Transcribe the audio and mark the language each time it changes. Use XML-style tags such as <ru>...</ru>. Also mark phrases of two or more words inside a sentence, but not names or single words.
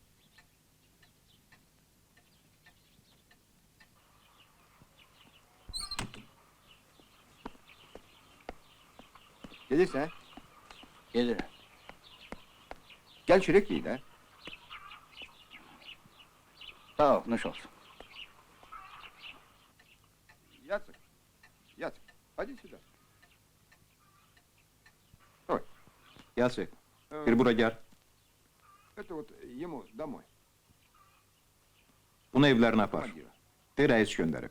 <az>Gelirsen, Gedirəm. gel çörek yiyin ha. Sağ ol, nuş olsun.</az> <ru>Яцек, Яцек, ходи сюда.</ru> <az>Yasir, bir bura gəl.</az> <ru>Это вот ему домой.</ru> <az>Bunu evlərinə apar.</az> <ru>Командира.</ru> <az>De, rəis göndərib.</az>